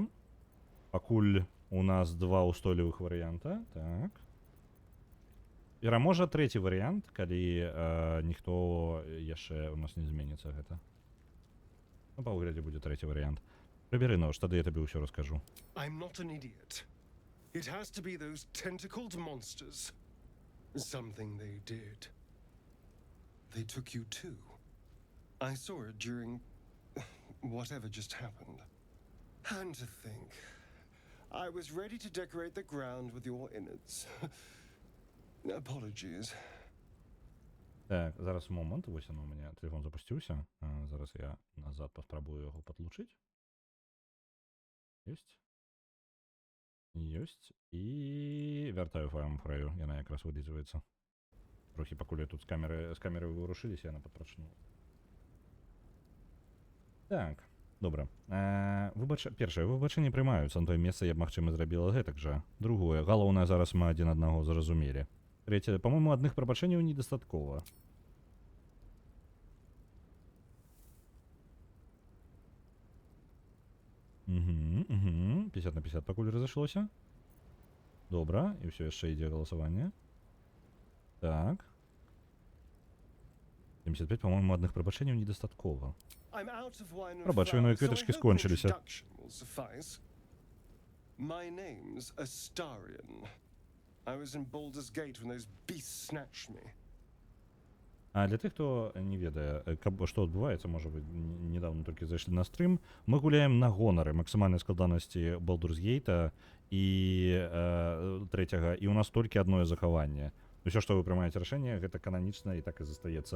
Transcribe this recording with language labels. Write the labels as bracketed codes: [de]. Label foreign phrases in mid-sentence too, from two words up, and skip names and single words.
[be] Пакуль у нас два устойлівых варыянта. Так. Пераможа трэці варыянт, калі ніхто яшчэ у нас не зменіцца гэта. Ну, па выглядзе будзе трэці варыянт. Прыбяры нож, тады я табе ўсё раскажу. [en] I'm not an idiot. It has to be those tentacled monsters. Something they did. They took you too. I saw it during whatever just happened. And to think, I was ready to decorate the ground with your innards. Apologies. [be] Так, зараз момент, вось [ru] оно у меня телефон [be] запусціўся. Зараз я назад паспрабую яго падлучыць. Ёсць. І вяртаю фрэю, яна якраз вылізваецца. Трохі пакуль я тут з камеры вырушыліся, яна падпрачнула. Так, добра. Першае, выбачэнні прымаюцца на тое месца, я б, магчыма, зрабіла гэтак жа. Другое, галоўнае, зараз мы адзін аднаго зразумелі. [ru] Третье, по-моему, [be] адных прабачэнняў недастаткова. Угу. 50 на 50 пакуль разышлося. Добра, і ўсё яшчэ ідзе галасаванне. Так. 75, по-моему, адных прабачэнняў недастаткова. Пробач, віно і кветачкі скончыліся. [en] My name's Astarion. I was in Baldur's Gate when those beasts snatched me. [be] А для тых, хто не ведае, што адбываецца, можа быць, недавно толькі зайшлі на стрым, мы гуляем на гонары максімальнай складанасці Baldur's Gate і трэцяга, і ў нас толькі адное захаванне. Усё, што вы прымаеце рашэнне, гэта кананічна і так і застаецца.